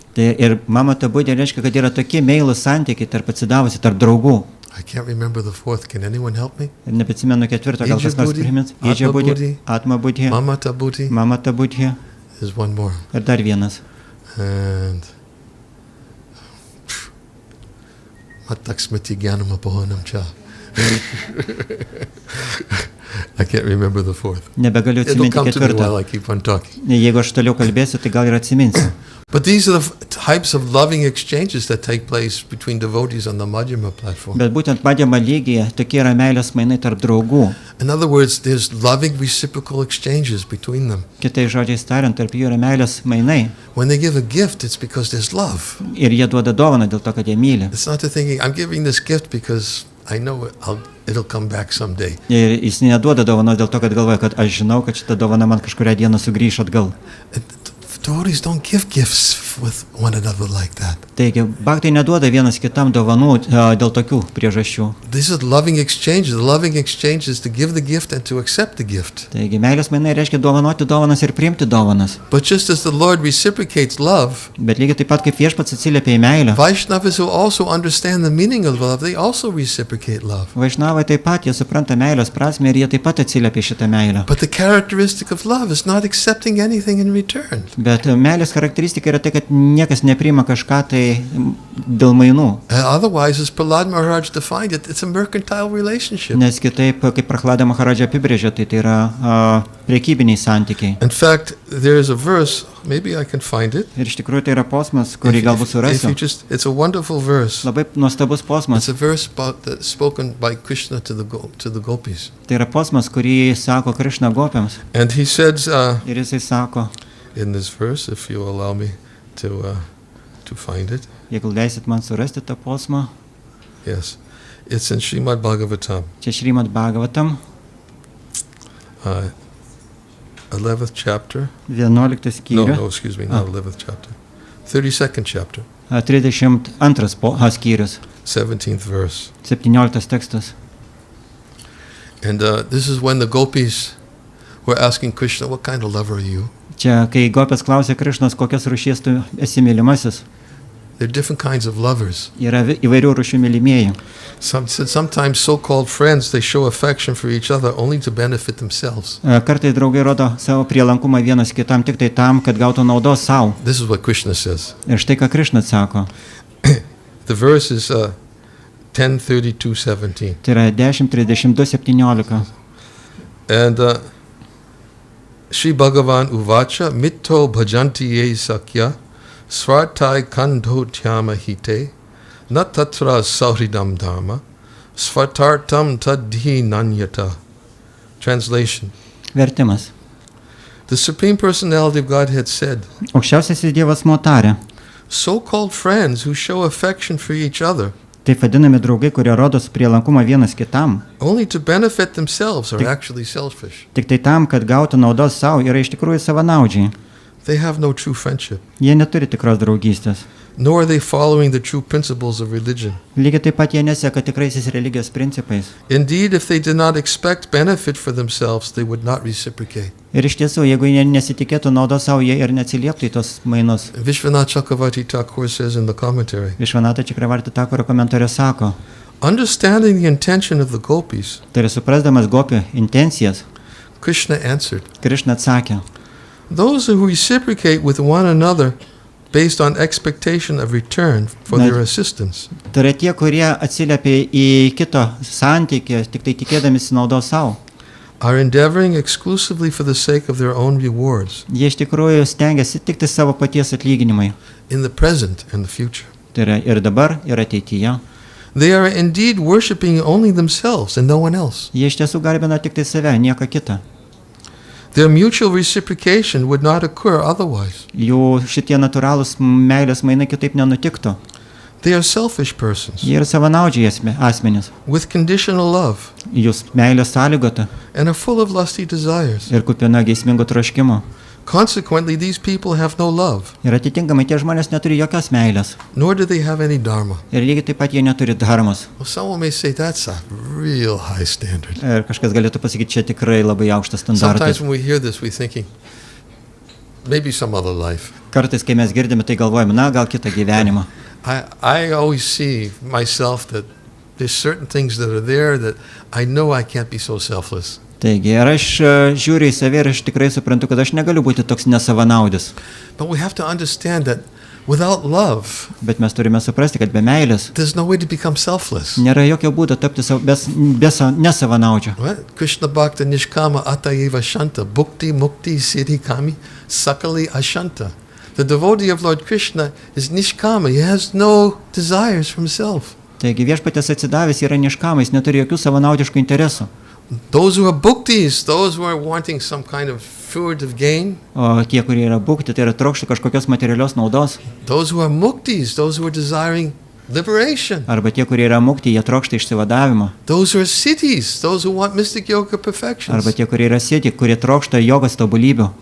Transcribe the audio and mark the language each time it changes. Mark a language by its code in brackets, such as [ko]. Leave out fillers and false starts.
[lt] Tai ir Mamata Buddhi reiškia, kad yra tokie meilūs santykiai tarp atsidavusių, tarp draugų. [en] I can't remember the 4th. Can anyone help me? [lt] Ir nebeatsimenu ketvirto, gal kas nors primins. Ija Buddhi, Atma Buddhi, Mamata Buddhi. Mamata Buddhi [en] There's one more. [lt] ir dar vienas. [sa] And Mataksmati Gyanam Apohanam Cha. [en] I can't remember the 4th. [lt] Nebegaliu [en] It'll [lt] atsiminti [en] come to me while I keep on talking. [lt] Jeigu aš toliau kalbėsiu, tai gal ir atsiminsiu. [en] But these are the types of loving exchanges that take place between devotees on the Majjhima platform. [lt] Bet būtent Majjhima lygyje tokie yra meilės mainai tarp draugų. [en] In other words, there's loving reciprocal exchanges between them. [lt] Kitais žodžiais tariant, tarp jų yra meilės mainai. [en] When they give a gift, it's because there's love. [lt] Ir jie duoda dovaną dėl to, kad jie myli. [en] It's not the thinking, I'm giving this gift because I know it'll come back someday. [lt] Ir jis neduoda dovanos dėl to, kad galvoja, kad aš žinau, kad šita dovana man kažkurią dieną sugrįš atgal. [en] Devotees don't give gifts with one another like that. [lt] Taigi, bhaktai neduoda vienas kitam dovanų dėl tokių priežasčių. [en] This is loving exchanges. The loving exchange is to give the gift and to accept the gift. [lt] Taigi, meilės mainai reiškia dovanoti dovanas ir priimti dovanas. [en] But just as the Lord reciprocates love, [lt] Bet lygiai taip pat kaip viešpats atsiliepia į meilę. [en] Vaishnavas who also understand the meaning of love, they also reciprocate love. [lt] Vaišnavai taip pat, jie supranta meilės prasmę ir jie taip pat atsiliepia į šitą meilę. [en] But the characteristic of love is not accepting anything in return. [lt] Bet Bet meilės charakteristika yra tai, kad niekas nepriima kažką tai dėl mainų. [en] Otherwise, as Prahlad Maharaj defined it, it's a mercantile relationship. [lt] Nes kitaip, kaip Prahlada Maharadža apibrėžė, tai yra prekybiniai santykiai. [en] In fact, there is a verse, maybe I can find it. [lt] Ir iš tikrųjų tai yra posmas, kurį galbūt surasiu. [en] It's a wonderful verse. [lt] Labai nuostabus posmas. [en] It's a verse spoken by Krishna to the gopis. [lt] Tai yra posmas, kurį sako Krišna gopiams. [en] And he says, [lt] Ir jisai sako, [en] in this verse, if you allow me to find it. [lt] Jeigu leisit man surasti tą posmą. [en] Yes, it's in Srimad Bhagavatam. [lt] Čia Šrimad Bhagavatam. [en] 11th chapter. [lt] 11 skyrius. [en] No, excuse me, not 11th chapter. 32nd chapter. [lt] 32 skyrius. [en] 17th verse. [lt] 17 tekstas. [en] And this is when the gopis were asking Krishna, what kind of lover are you? [lt] Čia, kai gopės klausė Krišnos, kokios rūšies tu esi mylimasis. [en] There are different kinds of lovers. [lt] Yra įvairių rūšių mylimieji. [en] Sometimes so-called friends, they show affection for each other only to benefit themselves. [lt] Kartais draugai rodo savo prielankumą vienas kitam tik tai tam, kad gautų naudos savo. [en] This is what Krishna says. [lt] Ir štai ką Krišna sako. [en] The verse is 10:32:17. [lt] Tai yra 10:32:17. [sa] And Shri Bhagavan Uvacha Mitto Bhajanti Ye Sakya Svartai Kandho Dhyama Hite Natatra Sauridam Dharma Svartartam Tadhi Nanyata. Translation. [lt] Vertimas. [en] The Supreme Personality of Godhead said, [lt] Aukščiausiasis Dievas motarė. [en] So-called friends who show affection for each other [lt] Taip vadinami draugai, kurie rodo prielankumą vienas kitam. [en] only to benefit themselves are actually selfish. [lt] Tik tai tam, kad gautų naudos savo, yra iš tikrųjų savanaudžiai. [en] They have no true friendship, [lt] Jie neturi tikros draugystės. [en] nor are they following the true principles of religion. [lt] Lygiai taip pat jie neseka tikraisiais religijos principais. [en] Indeed, if they did not expect benefit for themselves, they would not reciprocate. [lt] Ir iš tiesų, jeigu jie nesitikėtų naudos savo, jie ir neatsilieptų į tos mainus. [en] Vishwanath Chakravarti Thakur says in the commentary, [lt] Višvanata Čakravarti Thakuro komentare sako, [en] understanding the intention of the gopis, [lt] tai yra suprasdamas gopių intencijas, [en] Krishna answered, [lt] Krišna atsakė, [en] those who reciprocate with one another based on expectation of return for their assistance [lt] tai yra tie, kurie atsiliepia į kito santykį, tik tai tikėdamisi naudos savo. [en] are endeavoring exclusively for the sake of their own rewards [lt] Jie iš tikrųjų stengiasi tik tai savo paties atlyginimai. [en] in the present and the future. [lt] Tai yra ir dabar, ir ateityje. [en] They are indeed worshipping only themselves and no one else. [lt] Jie iš tiesų garbina tik tai save, nieką kitą. [en] Their mutual reciprocation would not occur otherwise. [lt] Jų šitie natūralūs meilės mainai kitaip nenutiktų. [en] They are selfish persons [lt] Jie yra savanaudžiai asmenys. [en] with conditional love [lt] Jūs meilės sąlygota [en] and are full of lusty desires. [lt] ir kupina geismingo troškimo. [en] Consequently, these people have no love, [lt] Ir atitinkamai tie žmonės neturi jokios meilės. [en] nor do they have any dharma. [lt] Ir lygiai taip pat jie neturi dharmos. [en] Well, someone may say that's a real high standard. [lt] Ir kažkas galėtų pasakyti, čia tikrai labai aukštas [en] Sometimes [lt] standartas. [en] when we hear this, we're thinking, maybe some other life. [lt] Kartais, kai mes girdime, tai galvojame, na, gal kitą gyvenimą. [en] I always see myself that there's certain things that are there that I know I can't be so selfless. [lt] Taigi, ir aš žiūriu į save ir aš tikrai suprantu, kad aš negaliu būti toks nesavanaudis. [en] But we have to understand that without love, [lt] Bet mes turime suprasti, kad be meilės [en] there's no way to become selfless. [lt] nėra jokio būdo tapti nesavanaudžiu. [sa] Right? Krishna Bhakta Nishkama Atayeva Shanta Bhukti Mukti Siddhi Kami Sakali Ashanta. [en] The devotee of Lord Krishna is Nishkama. He has no desires for himself. [lt] Taigi viešpatės atsidavęs yra niškamais, neturi jokių savanaudiškų interesų. [en] Those who are bhuktis, those who are wanting some kind of figurative gain, [lt] O tie, kurie yra bukti, tai yra trokšti kažkokios materialios naudos. [en] those who are muktis, those who are desiring liberation, [lt] Arba tie, kurie yra mukti, jie trokšta išsivadavimo. [en] those who are siddhis, those who want mystic yoga perfections, [lt] Arba tie, kurie yra sėti, kurie trokšta jogos tobulybių.